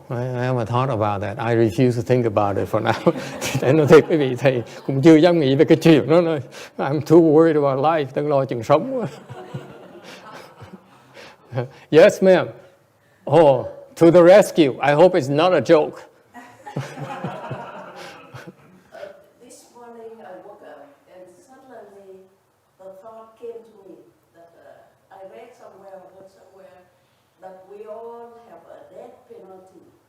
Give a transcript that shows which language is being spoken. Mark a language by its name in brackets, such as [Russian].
[English] I haven't thought about that. I refuse to think about it for now. [Vietnamese] Thầy nói thiệt quý vị, thầy cũng chưa dám nghĩ về cái chuyện đó. [English] I'm too worried about life. [Vietnamese] Đang lo chừng sống. [English] Yes, ma'am. Oh, to the rescue. I hope it's not a joke. This morning I woke up and suddenly the thought came to me that I read somewhere that we all have a death penalty.